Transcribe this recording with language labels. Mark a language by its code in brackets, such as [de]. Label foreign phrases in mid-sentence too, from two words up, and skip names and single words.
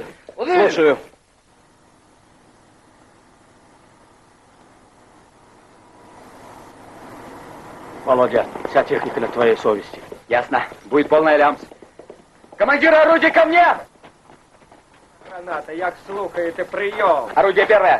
[ru] Слушаю. Володя, вся техника на твоей совести. Ясно. Будет полная лямс. Командир орудия ко мне! Граната, [uk] як слухаєте, прийом. [ru] Орудие первое.